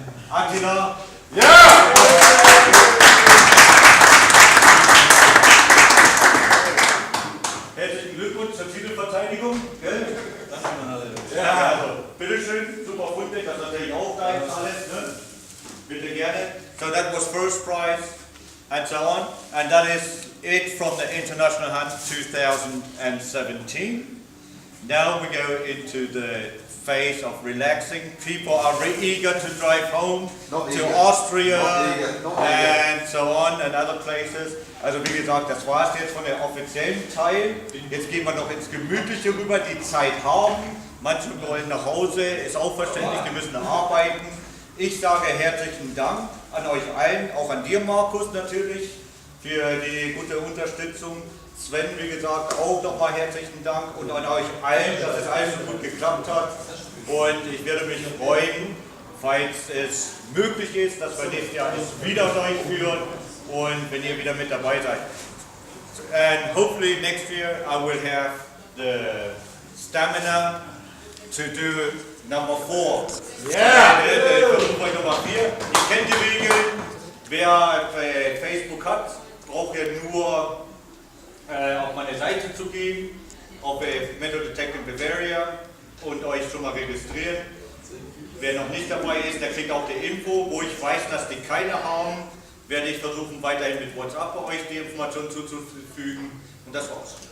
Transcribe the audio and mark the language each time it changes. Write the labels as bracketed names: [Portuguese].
[German] Attila. Ja! Herzlichen Glückwunsch zur Titelverteidigung. Gell? Ja, also, bitteschön, super Funde, das ist natürlich auch dein alles, ne? Bitte gerne. [English] So that was first prize and so on. And that is it from the International Hunt 2017. Now we go into the phase of relaxing. People are eager to drive home to Austria and so on and other places. [German] Also wie gesagt, das war es jetzt von der offiziellen Teil. Jetzt gehen wir noch ins Gemütliche rüber, die Zeit haben. Manche wollen nach Hause, ist auch verständlich, die müssen arbeiten. Ich sage herzlichen Dank an euch allen, auch an dir Markus natürlich, für die gute Unterstützung. Sven, wie gesagt, auch nochmal herzlichen Dank und an euch allen, dass es alles so gut geklappt hat. Und ich werde mich freuen, falls es möglich ist, dass wir nächstes Jahr es wieder durchführen und wenn ihr wieder mit dabei seid. [English] And hopefully next year I will have the stamina to do number 4. [German] Yeah! Nummer 4. Ihr kennt die Regeln. Wer Facebook hat, braucht ja nur auf meine Seite zu gehen, auf Metal Detecting Bavaria und euch schon mal registrieren. Wer noch nicht dabei ist, der kriegt auch die Info, wo ich weiß, dass die keine haben, werde ich versuchen weiterhin mit WhatsApp bei euch die Informationen zuzufügen und das war's.